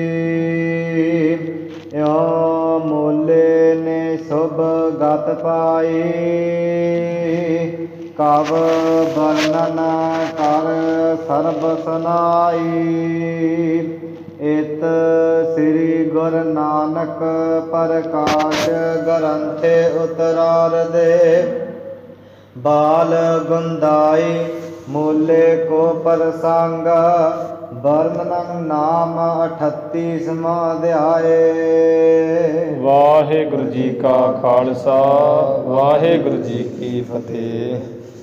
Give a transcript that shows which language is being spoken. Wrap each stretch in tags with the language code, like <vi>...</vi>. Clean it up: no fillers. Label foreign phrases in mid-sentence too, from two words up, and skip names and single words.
<pa>ਇਉ ਮੂਲੇ ਨੇ ਸ਼ੁਭ ਗਤ ਪਾਈ, ਕਵ ਵਰਣਨ ਕਰ ਸਰਬ ਸੁਨਾਈ। ਇਤ ਸ੍ਰੀ ਗੁਰੂ ਨਾਨਕ ਪ੍ਰਕਾਸ਼ ਗ੍ਰੰਥੇ ਉਤਰਾਰਦੇ। ਬਾਲ ਗੁੰਦਾਈ ਮੂਲੇ ਕੋ ਪ੍ਰਸੰਗ ਵਰਣਨੰ ਨਾਮ 38ਵਾਂ ਅਧਿਆਇ। ਵਾਹਿਗੁਰੂ ਜੀ ਕਾ ਖਾਲਸਾ ਵਾਹਿਗੁਰੂ ਜੀ ਕੀ ਫਤਿਹ।</pa>